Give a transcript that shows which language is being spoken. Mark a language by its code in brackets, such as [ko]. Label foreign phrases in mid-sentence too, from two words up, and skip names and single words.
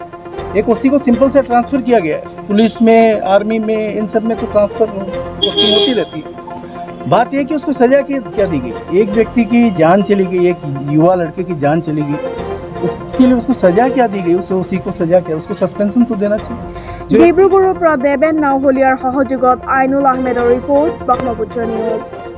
[hi] एक ओसी को सिंपल से ट्रांसफ़र किया गया, पुलिस में, आर्मी में, इन सब में तो ट्रांसफ़र पोस्टिंग होती रहती है। बात यह कि उसको सज़ा क्या दी गई? एक व्यक्ति की जान चली गई, एक युवा लड़के की जान चली गई, उसके लिए उसको सज़ा क्या दी गई? उस ओसी को सज़ा क्या? उसको सस्पेंशन तो देना चाहिए। [as] ডিব্ৰুগড়ৰ পৰা দেবেন নাওহলীয়াৰ সহযোগত আইনুল আহমেদৰ ৰিপৰ্ট, ব্ৰহ্মপুত্ৰ নিউজ।